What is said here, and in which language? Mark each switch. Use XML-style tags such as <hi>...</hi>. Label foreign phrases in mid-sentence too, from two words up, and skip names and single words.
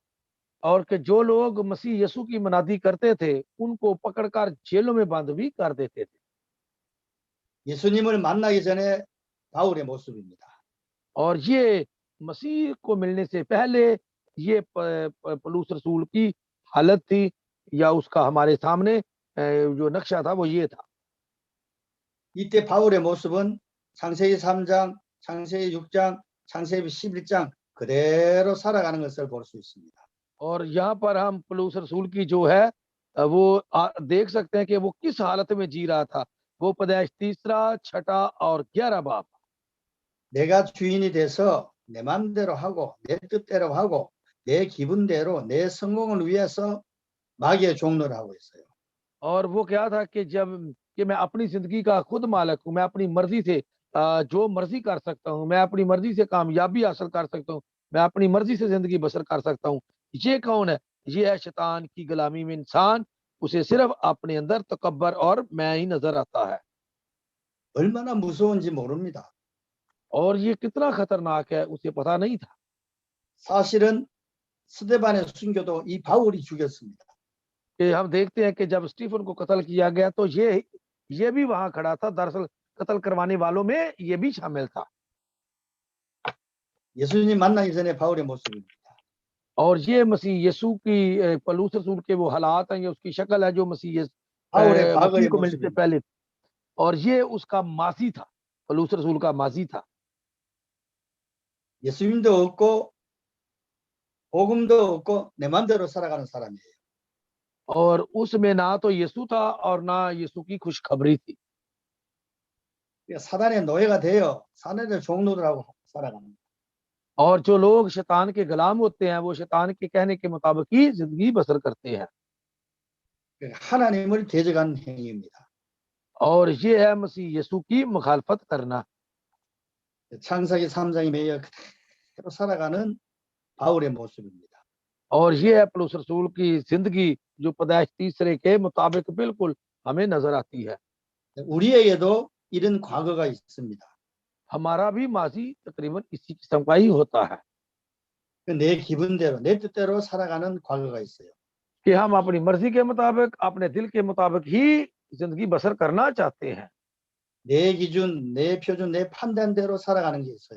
<ur>اور کہ جو لوگ مسیح یسوع کی منادی کرتے تھے ان کو پکڑ کر جیلوں میں بند بھی کر دیتے تھے.</ur> <ko>예수님을 만나기 전에 바울의 모습입니다.</ko> <ur>اور یہ مسیح کو ملنے سے پہلے یہ پولس رسول کی حالت تھی، یا اس کا ہمارے سامنے جو نقشہ تھا وہ یہ تھا.</ur> <ko>이때 바울의 모습은 창세기 3장, 창세기 6장, 창세기 11장 그대로 살아가는 것을 볼 수 있습니다.</ko> <ur>اور یہاں پر ہم پولس رسول کی جو ہے وہ دیکھ سکتے ہیں کہ وہ کس حالت میں جی رہا تھا. وہ پیدائش 3، 6 اور 11 باب.</ur> <ko>내가 주인이 돼서 내 마음대로 하고 내 뜻대로 하고 내 기분대로 내 성공을 위해서 마귀의 종로를 하고 있어요.</ko> <ur>اور وہ کیا تھا کہ جب کہ میں اپنی زندگی کا خود مالک ہوں، میں اپنی مرضی سے جو مرضی کر سکتا ہوں، میں اپنی مرضی سے کامیابی حاصل کر سکتا ہوں، میں اپنی مرضی سے زندگی بسر کر سکتا ہوں، یہ کون ہے? یہ ہے شیطان کی غلامی میں انسان، اسے صرف اپنے اندر تکبر اور میں ہی نظر آتا ہے.</ur> <ko>얼마나 무서운지 모릅니다.</ko> <ur>اور یہ کتنا خطرناک ہے اسے پتا نہیں تھا.</ur> <ko>사실은 스데반의 순교도 이 바울이 죽였습니다.</ko> <ur>کہ ہم دیکھتے ہیں کہ جب سٹیفن کو قتل کیا گیا تو یہ بھی وہاں کھڑا تھا. دراصل قتل کروانے والوں میں یہ بھی شامل تھا.</ur> <ko>예수님 만나기 전에 바울의 모습입니다.</ko> <ur>اور یہ مسیح یسوع کی پولس رسول کے وہ حالات ہیں، یہ اس کی شکل ہے جو مسیح</ur> <ko>바울의</ko> <ur>मसीह</ur> <ko>과거의</ko> <ur>کو ملنے سے</ur> <ko>모습입니다.</ko> <ur>پہلے، اور یہ اس کا ماضی تھا، پولس رسول کا ماضی تھا.</ur> <ko>예수님도 없고 복음도 없고 내 마음대로 살아가는 사람이에요.</ko> <ur>اور اس میں نہ تو یسوع تھا اور نہ یسوع کی خوشخبری تھی.</ur> <ko>그러니까 사단의 노예가 되어 사단의 종노들하고 살아가는 거예요.</ko> <ur>اور جو لوگ شیطان کے غلام ہوتے ہیں وہ شیطان کے کہنے کے مطابق ہی زندگی بسر کرتے ہیں.</ur> <ko>그러니까 하나님을 대적하는 행위입니다.</ko> <ur>اور یہ ہے مسیح یسوع کی مخالفت کرنا.</ur> <ko>창세기 3장에 매여 그대로 살아가는 바울의 모습입니다.</ko> <ur>اور یہ ہے پولس رسول کی زندگی جو پیدائش تیسرے کے مطابق بالکل ہمیں نظر آتی ہے.</ur> <ko>우리에게도 이런 과거가 있습니다.</ko> <ur>ہمارا بھی ماضی تقریباً اسی قسم کا ہی ہوتا ہے</ur> <ko>내 기분대로 내 뜻대로 살아가는 과거가 있어요.</ko> <ur>کہ ہم اپنی مرضی کے مطابق، اپنے دل کے مطابق ہی زندگی بسر کرنا چاہتے ہیں.</ur> <ko>내 기준, 내 표준, 내 판단대로 살아가는 게 있어요.</ko>